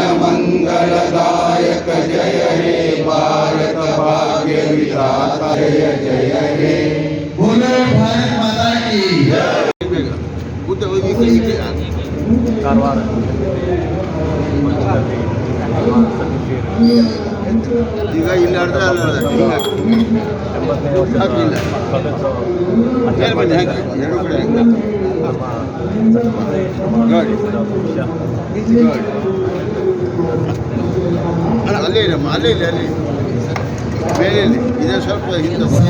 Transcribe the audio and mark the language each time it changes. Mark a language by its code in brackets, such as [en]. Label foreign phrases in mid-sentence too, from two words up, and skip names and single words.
[hi] मंगलदायक जय हे भारत भाग्य विधाता जय जय हे बोलो भारत माता की कारवार [kn] ಈಗ ಇಲ್ಲಿ ನಡೆದ್ರೆ ಅಲ್ಲಿ ಅಲ್ಲೇ ಅಲ್ಲೇ ಇಲ್ಲಿ ಅಲ್ಲಿ ಮೇಲೆ ಇದೇ ಸ್ವಲ್ಪ ಹಿಂದೆ